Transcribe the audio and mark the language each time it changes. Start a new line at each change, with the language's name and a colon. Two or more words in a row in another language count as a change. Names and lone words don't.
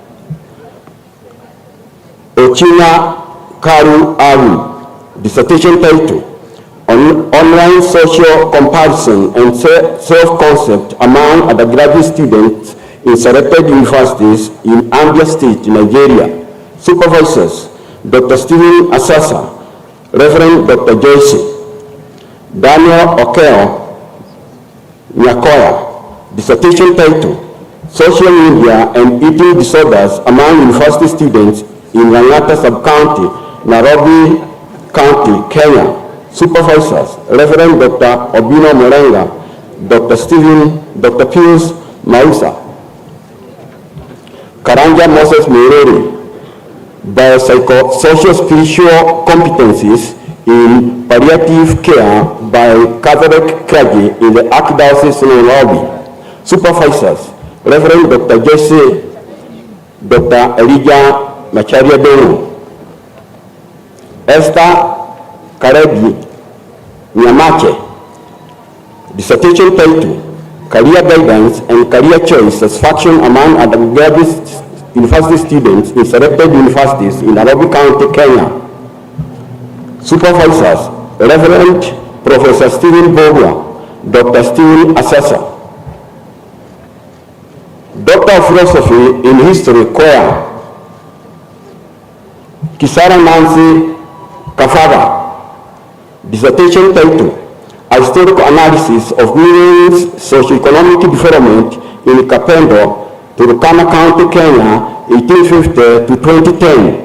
English: Ochina Karu Aru, dissertation title, Online Social Comparison and Self-Concept Among Undergraduate Students in Selected Universities in Ambia State, Nigeria. Supervisors, Dr. Stephen Asasa, Reverend Dr. Joyce. Daniel Okeo Nyakoya, dissertation title, Social Media and Eating Disorders Among University Students in Langata Sub-County, Nairobi County, Kenya. Supervisors, Reverend Dr. Obino Morenga, Dr. Pius Mausa. Karanja Moses Mereri, Biopsychosocial Spiritual Competencies in Palliative Care by Catholic Clergy in the Archdiocese of Nairobi. Supervisors, Reverend Dr. Jesse, Dr. Elijah Macharia Benu. Esther Karegi Nyamache, dissertation title, Career Guidance and Career Choice Satisfaction Among Undergraduate University Students in Selected Universities in Nairobi County, Kenya. Supervisors, Reverend Professor Stephen Bogwa, Dr. Stephen Asasa. Doctor of Philosophy in History, CUEA, Kisara Nancy Kafaga, dissertation title, A Historical Analysis of Women's Socioeconomic Development in Kapendo Turkana County, Kenya, 1850 to 2010.